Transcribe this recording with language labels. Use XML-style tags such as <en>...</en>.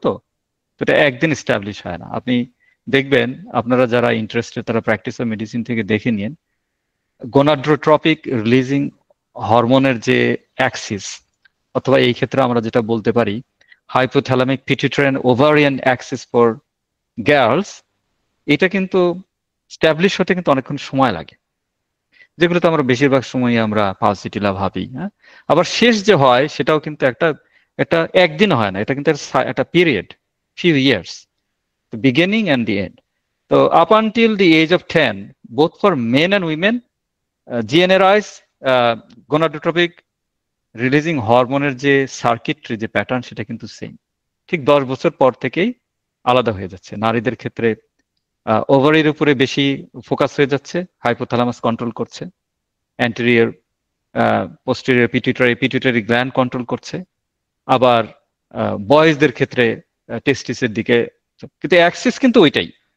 <bn>তো এটা একদিন এস্টাবলিশ হয় না। আপনি দেখবেন, আপনারা যারা ইন্টারেস্টেড তারা প্র্যাকটিস অফ মেডিসিন থেকে দেখে নিন, গোনাডোট্রপিক রিলিজিং হরমোনের যে অ্যাক্সিস, অথবা এই ক্ষেত্রে আমরা যেটা বলতে পারি hypothalamic pituitary ovarian Axis for girls, এটা কিন্তু স্ট্যাবলিশ হতে কিন্তু অনেকক্ষণ সময় লাগে, যেগুলোতে আমরা বেশিরভাগ সময় আমরা পালসিটিলা ভাবি। হ্যাঁ, আবার শেষ যে হয় সেটাও কিন্তু একটা একদিন হয় না, এটা কিন্তু একটা period, few years,</bn> <en>the beginning and the end. So up until the age of 10, both for men and women, GnRI's gonadotropic releasing হরমোনের</en> <bn>যে সার্কিটরি, যে প্যাটার্ন, সেটা কিন্তু সেম। ঠিক 10 বছর পর থেকেই আলাদা হয়ে যাচ্ছে। নারীদের ক্ষেত্রে ওভারির উপরে বেশি ফোকাস হয়ে যাচ্ছে, হাইপোথ্যালামাস কন্ট্রোল করছে, anterior posterior pituitary gland control করছে। আবার বয়েজদের ক্ষেত্রে টেস্টিসের দিকে, কিন্তু অ্যাক্সিস কিন্তু ওইটাই।</bn>